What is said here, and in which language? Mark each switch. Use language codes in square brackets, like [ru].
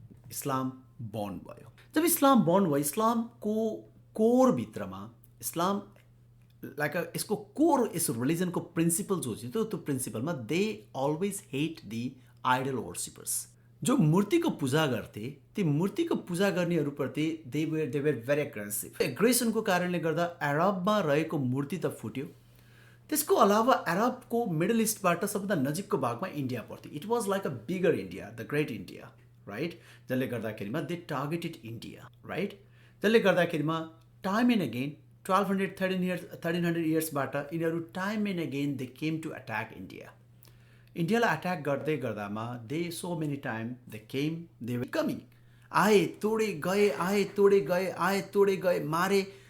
[ne] इस्लाम burn भयो। जब इस्लाम burn भयो, इस्लामको कोर भित्रमा इस्लाम लाइक यसको कोर यस रिलिजनको प्रिन्सिपल जो थियो त्यो प्रिन्सिपलमा [en] They always hate the idol worshippers. [ne] जो मूर्तिको पूजा गर्थे ती मूर्तिको पूजा गर्नेहरूप्रति [en] They were very aggressive. [ne] एग्रेसनको कारणले गर्दा अरबमा रहेको मूर्ति त फुट्यो, त्यसको अलावा अरबको मिडल इस्टबाट सबभन्दा नजिकको भागमा इन्डिया पर्थ्यो। [en] It was like a bigger India, the great India, right? [ne] जसले गर्दाखेरिमा [en] They targeted India, right? जसले गर्दाखेरिमा time and again 1300 इयर्सबाट यिनीहरू time and again they came to attack India. [ne] इन्डियालाई अट्याक गर्दै गर्दामा [en] they so many time they came, they were coming, [hi] आए तोडे गए, आए तोडे गए, आए तोडे गए, मारे।